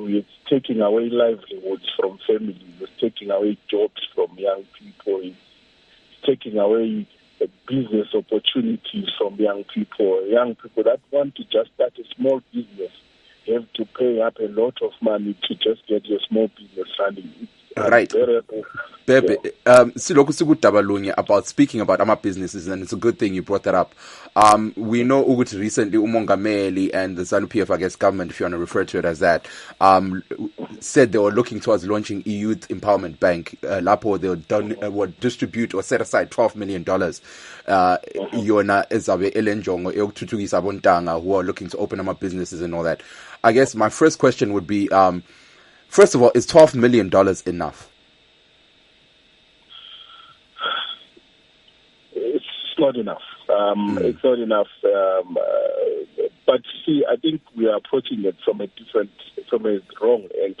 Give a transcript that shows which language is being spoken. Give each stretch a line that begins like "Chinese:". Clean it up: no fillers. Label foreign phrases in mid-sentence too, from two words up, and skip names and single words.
English: It's taking away livelihoods from families. It's taking away jobs from young people. It's taking away business opportunities from young people. Young people that want to just start a small business have to pay up a lot of money to just get your small business running. Right. Bebe,
North Ndebele: silokhu sikudaba
English: about speaking about our businesses, and it's a good thing you brought that up. We know ukuthi recently umongameli and the Zanu-PF, I guess, government, if you want to refer to it as that, said they were looking towards launching a youth empowerment bank. Lapo they would distribute or set aside $12 million.
North Ndebele: Yona ezabe elenjongo eyokuthuthukisa abontanga
English: who are looking to open up businesses and all that. I guess my first question would be, First of all, is $12 million enough? It's not enough. It's not enough. But see, I think we are approaching it from a wrong angle.